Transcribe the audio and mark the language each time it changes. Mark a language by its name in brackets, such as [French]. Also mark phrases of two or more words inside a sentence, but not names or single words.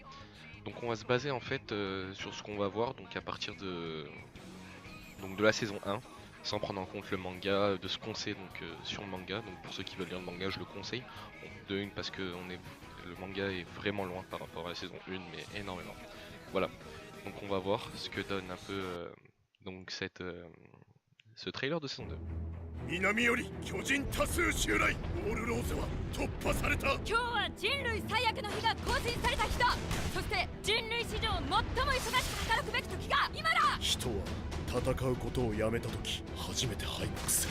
[French] Donc on va se baser en fait sur ce qu'on va voir donc à partir de la saison 1, sans prendre en compte le manga, de ce qu'on sait donc sur le manga. Donc pour ceux qui veulent lire le manga, je le conseille. Bon, de une parce que le manga est vraiment loin par rapport à la saison 1, mais énormément. Voilà. Donc on va voir ce que donne un peu donc ce trailer de saison 2. [Japanese] 南より巨人多数襲来。オールローズは突破された。今日は人類最悪の日が更新された日だ。そして人類史上最も忙しく働くべき時が今だ。人は戦うことをやめた時初めて敗北する。